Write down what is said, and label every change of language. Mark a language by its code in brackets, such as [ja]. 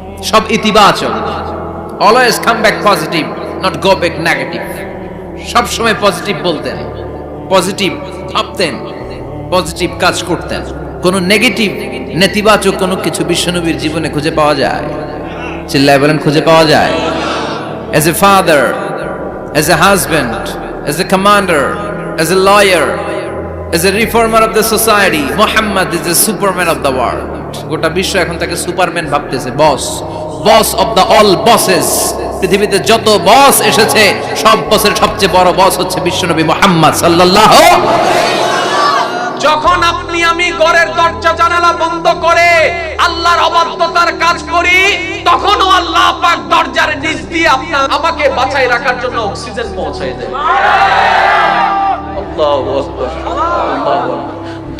[bn] সব ইতিবাচক, [en] Always come back positive, not go back negative. [bn] সব সময় পজিটিভ বলতেন, পজিটিভ ভাবতেন, পজিটিভ কাজ করতেন। কোন নেগেটিভ, নেতিবাচক কোনো কিছু বিশ্বনবীর জীবনে খুঁজে পাওয়া যায়? চিল্লায় বলেন, খুঁজে পাওয়া যায়? [en] As a father, as a husband, as a commander, as a lawyer, as a reformer of the society, Muhammad is the superman of the world. [bn] গোটা বিশ্ব এখন তাকে সুপারম্যান ভাবতেছে, বস, [en] Boss of the all bosses. [bn] পৃথিবীতে যত বস এসেছে, সব বসের সবচেয়ে বড় বস হচ্ছে বিশ্বনবী মুহাম্মদ সাল্লাল্লাহু। যখন আপনি আমি ঘরের দরজা জানালা বন্ধ করে আল্লাহর অবাধ্যতার কাজ করি, তখনও আল্লাহ পাক দরজার নিচ দিয়ে আমাকে বাঁচাই রাখার জন্য অক্সিজেন পৌঁছায় দেয়। আল্লাহু আকবার, আল্লাহু আকবার।